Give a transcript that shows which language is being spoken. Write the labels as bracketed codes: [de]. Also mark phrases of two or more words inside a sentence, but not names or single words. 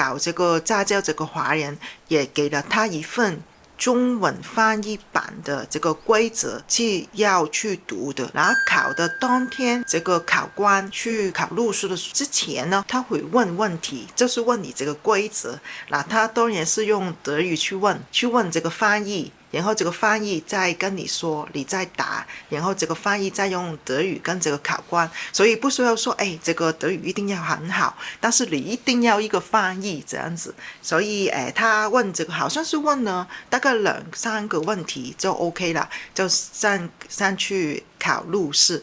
[zh] 搞這個駕照這個華人也給了他一份中文翻譯版的這個規則是要去讀的，然後考的當天，這個考官去考路試的之前呢，他會問問題，就是問你這個規則。那他當然是用德語去問這個翻譯然后这个翻译再跟你说，你再答，然后这个翻译再用德语跟这个考官，所以不需要说，这个德语一定要很好，但是你一定要一个翻译这样子。所以，他问这个好像是问了大概2-3个问题就 OK 了，就上去考路试。